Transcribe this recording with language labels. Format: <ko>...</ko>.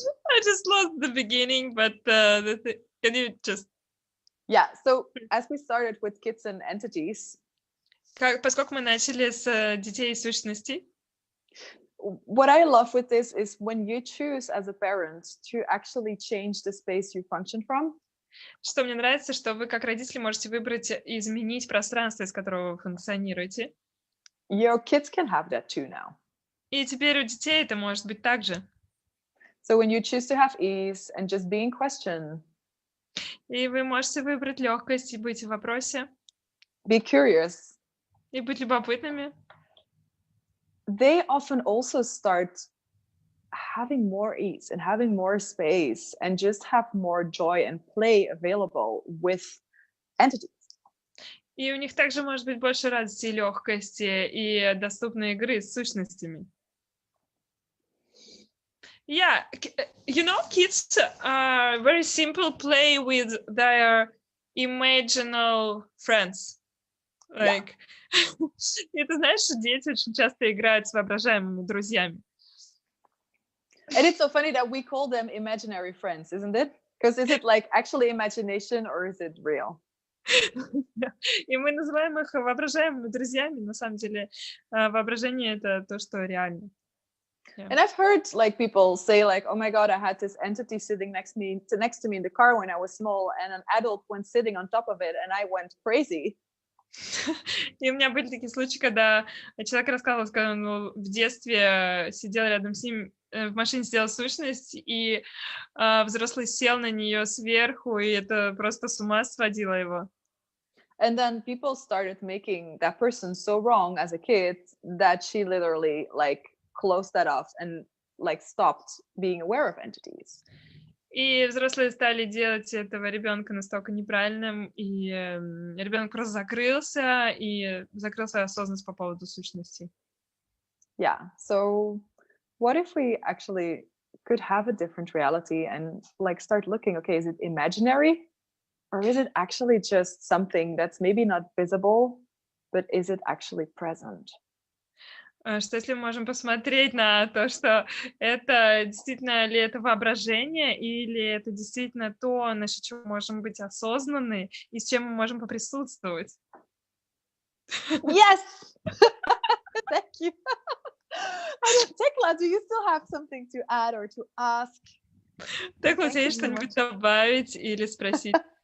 <en>I just lost the beginning, but can you just... Yeah, so as we started with kids and entities,</en> <ru>Поскольку мы начали с детей и сущностей,</ru> <en>what I love with this is when you choose as a parent to actually change the space you function from.</en> <ru>что мне нравится, что вы как родители можете выбрать и изменить пространство, из которого вы функционируете.</ru> <en>Your kids can have that too now.</en> <ru>И теперь у детей это может быть так же.</ru> <en>So when you choose to have ease and just be in question,</en> <ru>И вы можете выбрать легкость и быть в вопросе,</ru> <en>be curious,</en> <ru>и быть любопытными.</ru> <en>they often also start having more ease and having more space and just have more joy and play available with entities.</en> <ru>И у них также может быть больше радости и легкости, и доступной игры с сущностями.</ru> <en>Yeah, you know, kids are very simple play with their imaginal friends.</en> <ru>Like, и ты знаешь, что дети очень часто играют с воображаемыми друзьями.</ru> <en>And it's so funny that we call them imaginary friends, isn't it? Because is it like actually imagination or is it real?</en> <ru>И мы называем их воображаемыми друзьями. На самом деле, воображение — это то, что реально.</ru> <en>Yeah. And I've heard like people say like, oh my God, I had this entity sitting next to me in the car when I was small, and an adult went sitting on top of it, and I went crazy.</en> <ru>И у меня были такие случаи, когда человек рассказывал, что он в детстве сидел рядом с ним, в машине сидела сущность, и взрослый сел на нее сверху, и это просто с ума сводило его.</ru> <en>And then people started making that person so wrong as a kid that she literally like closed that off and like stopped being aware of entities.</en> <ru>И взрослые стали делать этого ребенка настолько неправильным, и ребенок просто закрылся осознанность по поводу сущности.</ru> <en>Yeah, so what if we actually could have a different reality and like start looking, okay, is it imaginary? Or is it actually just something that's maybe not visible, but is it actually present?</en> <ru>Что если мы можем посмотреть на то, что это действительно ли это воображение, или это действительно то, насчет чего мы можем быть осознанны, и с чем мы можем поприсутствовать?</ru> <en>Yes! Thank you. Tekla, do you still have something to add or to ask?</en> <ru>Tekla, у тебя есть что-нибудь добавить или спросить?</ru>